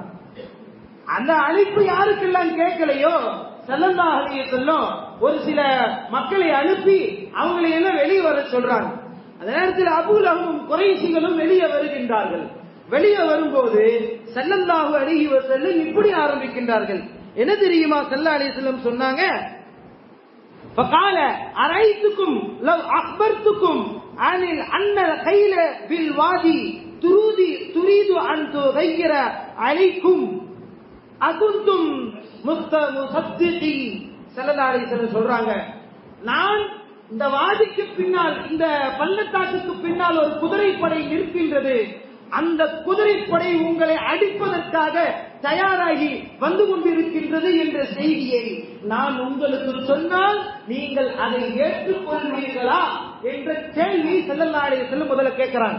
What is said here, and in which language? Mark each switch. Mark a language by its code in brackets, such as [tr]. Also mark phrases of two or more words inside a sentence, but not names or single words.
[ta] அந்த அழைப்பு யாருக்கெல்லாம் கேட்கலையோ [ar] صلى الله عليه وسلم [ta] ஒரு சில மக்களை அனுப்பி அவங்களை எல்லாம் வெளியே வர சொல்றாங்க. அந்த நேரத்தில் அபூ லஹபும் குறைஷிகளும் வெளியே வருகின்றார்கள். வெளியே வரும்போது [ar] صلى الله عليه وسلم [ta] இப்படி ஆரம்பிக்கின்றார்கள். என்ன தெரியுமா? [ar] صلى الله عليه وسلم [ta] சொன்னாங்க, [ar] فقال أرأيتكم لو أخبرتكم عن أن الخيل بالوادي تريد أن تغير عليكم أكنتم مصدقين. صلى الله عليه وسلم [ta] சொல்றாங்க, நான் இந்த வாதிக்கு பின்னால், இந்த பள்ளத்தாக்குக்கு பின்னால் ஒரு குதிரைப்படை நிற்கின்றது, அந்த குதிரைப்படை உங்களை அடிப்பதற்காக தயாராகி வந்து கொண்டிருக்கின்றது என்ற செய்தியை நான் உங்களுக்கு சொன்னால் நீங்கள் அதை ஏற்றுக்கொள்வீர்களா என்ற கேள்வி [ar] صلى الله عليه وسلم [ta] முதல்ல கேட்கிறாங்க.